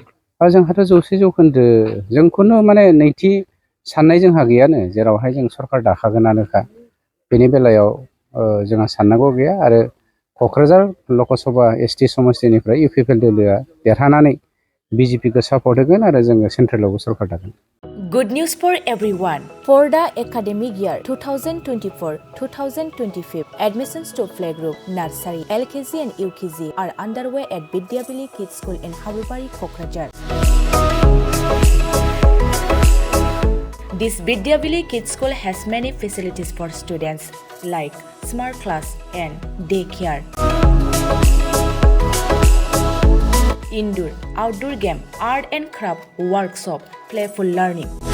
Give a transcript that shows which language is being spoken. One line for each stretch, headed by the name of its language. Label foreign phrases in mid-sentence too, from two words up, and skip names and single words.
Bodo: जोंहाथ' 100% जोंखौनो माने नैथि साननाय जोंहा गैयानो, जेरावहाय जों सरकार दाखागोनानोखा। बेनि बेलायाव जोंहा साननांगौ गैया आरो क'क्राझार लकसभा एसटि समस्थिनिफ्राय इउपिपिएल दोलोआ देरहानानै बिजेपिखौ सापर्ट होगोन आरो जोङो सेन्ट्रेलावबो सरकार दागोन।
English: Good news for everyone. For the academic year 2024-2025, admissions to playgroup, nursery, LKG and UKG are underway at Vidyavili Kids School in Habubari, Kokrajhar. This Vidyavili Kids School has many facilities for students like smart class and daycare, indoor, outdoor game, art and craft workshop, playful learning,